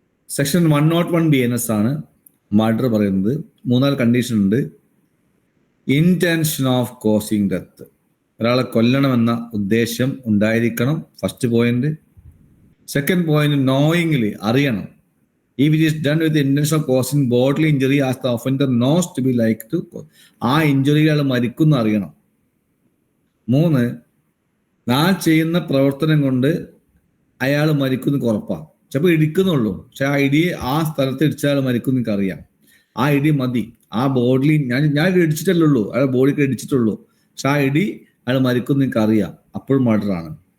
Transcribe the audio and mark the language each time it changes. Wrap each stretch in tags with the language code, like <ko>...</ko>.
<ml>Section 101 BNS ആണ് murder പറയുന്നത്. 3 condition ഉണ്ട്. ഇന്റൻഷൻ ഓഫ് കോസിങ് ഡെത്ത്, ഒരാളെ കൊല്ലണമെന്ന ഉദ്ദേശം ഉണ്ടായിരിക്കണം, first point. Second point, knowingly, അറിയണം.</ml> <en>If it is done with the intention of causing bodily injury as the offender knows to be like to cause,</en> <ml>ആ injury അയാൾ മരിക്കുന്ന അറിയണം. 3, ഞാൻ ചെയ്യുന്ന പ്രവർത്തനം കൊണ്ട് അയാൾ മരിക്കുന്ന ഉറപ്പാണ്. ചിലപ്പോൾ ഇടിക്കുന്നുള്ളൂ, പക്ഷെ ആ ഇടി ആ സ്ഥലത്ത് ഇടിച്ചാൽ അയാൾ മരിക്കും എനിക്ക് അറിയാം. ആ ഇടി മതി, ആ ബോഡിയിൽ ഞാൻ ഇടിച്ചിട്ടല്ലേ ഉള്ളൂ, അയാൾ ബോഡിക്ക് ഇടിച്ചിട്ടുള്ളൂ, പക്ഷെ ആ ഇടി അയാൾ മരിക്കും എനിക്ക് അറിയാം, അപ്പോഴും മർഡറാണ്.</ml>